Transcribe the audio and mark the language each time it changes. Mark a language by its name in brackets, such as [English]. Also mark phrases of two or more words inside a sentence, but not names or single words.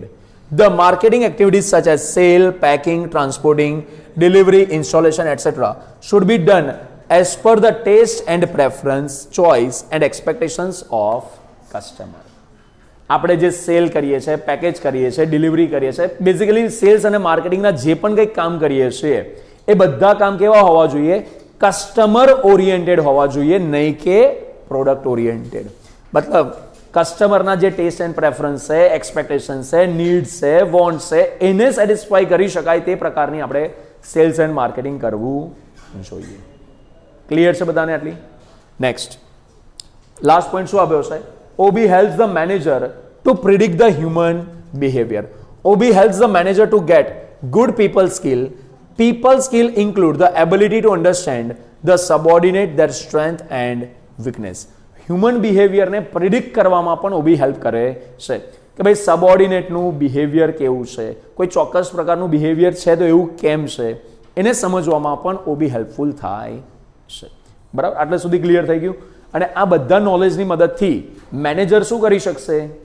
[English] The marketing activities such as sale, packing, transporting, delivery, installation, etc. should be done as per the taste and preference, choice and expectations of customer. [Gujarati] આપણે જે સેલ કરીએ છીએ, પેકેજ કરીએ છીએ, ડિલિવરી કરીએ છીએ, [English] basically sales [Gujarati] અને માર્કેટિંગના જે પણ કંઈક કામ કરીએ છીએ એ બધા કામ કેવા હોવા જોઈએ? [English] customer oriented [Gujarati] હોવા જોઈએ, નહીં કે [English] product oriented. [Gujarati] મતલબ કસ્ટમરના જે [English] taste and preference [Gujarati] છે, એક્સપેક્ટેશન છે, નીડ્સ છે, વોન્ટ્સ છે, એને સેટિસ્ફાઈ કરી શકાય તે પ્રકારની આપણે [English] sales and marketing [Gujarati] કરવું જોઈએ. ક્લિયર છે બધાને આટલી? [English] next, last point [Gujarati] શું આપ્યો છે? [English] OB helps the manager to predict the human behavior. OB helps the manager to get good people skill. People skill include the ability to understand the subordinate, their strength and weakness. Human behavior [Gujarati] ને પ્રિડિક્ટ કરવામાં પણ OB હેલ્પ કરે છે કે ભાઈ સબઓર્ડિનેટનું બિહેવિયર કેવું છે, કોઈ ચોક્કસ પ્રકારનું બિહેવિયર છે તો એવું કેમ છે, એને સમજવામાં પણ OB હેલ્પફુલ થાય છે. બરાબર? આટલે સુધી ક્લિયર થઈ ગયું? અને આ બધા નોલેજની મદદથી મેનેજર શું કરી શકશે?